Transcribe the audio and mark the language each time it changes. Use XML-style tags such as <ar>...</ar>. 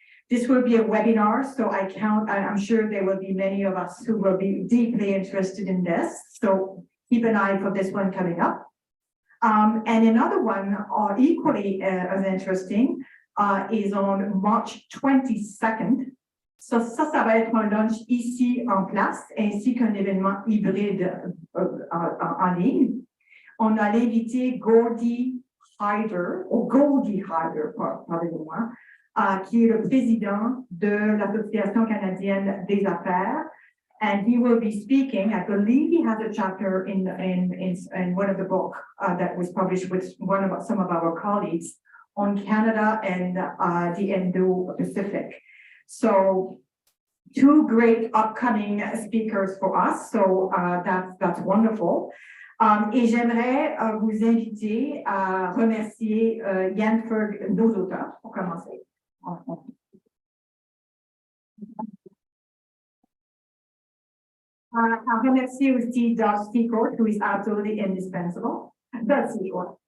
<en>This will be a webinar, so I'm sure there will be many of us who will be deeply interested in this. So keep an eye for this one coming up. And another one, equally as interesting, is on March 22nd.</en> <fr>So ça va être un lunch ici en place, ainsi qu'un événement hybride en ligne. On a l'invité Goldie Hyder, pardonnez-moi, qui est le président de l'Association canadienne des affaires.</fr> <en>And he will be speaking, I believe he has a chapter in one of the book that was published with some of our colleagues on Canada and the Indo-Pacific. So two great upcoming speakers for us, so that's wonderful.</en> <fr>Et j'aimerais vous inviter à remercier Yann Ferg, nos auteurs, pour commencer. À remercier aussi Doug Secord,</fr> <en>who is absolutely indispensable.</en> <fr>Doug Secord.</fr>